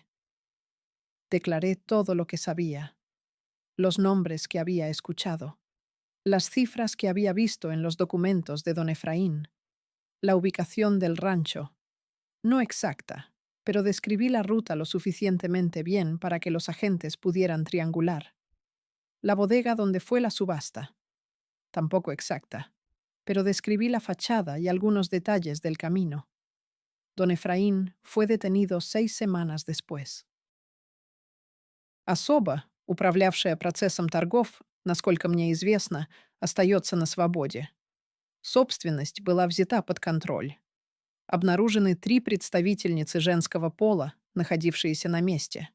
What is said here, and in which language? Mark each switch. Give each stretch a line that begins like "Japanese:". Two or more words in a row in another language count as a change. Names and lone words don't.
Spanish: Declaré todo lo que sabía, los nombres que había escuchado, las cifras que había visto en los documentos de don Efraín, la ubicación del rancho, no exacta, pero describí la ruta lo suficientemente bien para que los agentes pudieran triangular. La bodega donde fue la subasta, tampoco exacta, pero describí la fachada y algunos detalles del camino. Don Efraín fue detenido 6 semanas después.
Russian: Особа, управлявшая процессом торгов, насколько мне известно, остается на свободе. Собственность была взята под контроль. Обнаружены 3 представительницы женского пола, находившиеся на месте.